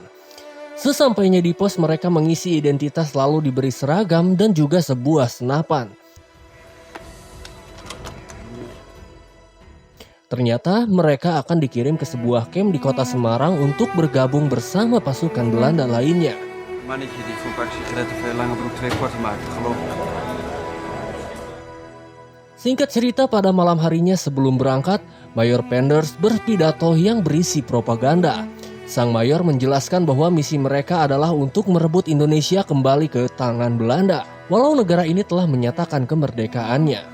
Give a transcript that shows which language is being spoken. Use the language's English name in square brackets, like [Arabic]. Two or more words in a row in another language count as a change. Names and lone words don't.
[Indonesian] Sesampainya di pos, mereka mengisi identitas lalu diberi seragam dan juga sebuah senapan. Ternyata mereka akan dikirim ke sebuah camp di kota Semarang untuk bergabung bersama pasukan Belanda lainnya. [Dutch] Mannetje die voor pak sigaretten veel lange broek 2 korte maakt, geloof ik. [Indonesian] Singkat cerita, pada malam harinya sebelum berangkat, Mayor Penders berpidato yang berisi propaganda. Sang mayor menjelaskan bahwa misi mereka adalah untuk merebut Indonesia kembali ke tangan Belanda, walau negara ini telah menyatakan kemerdekaannya.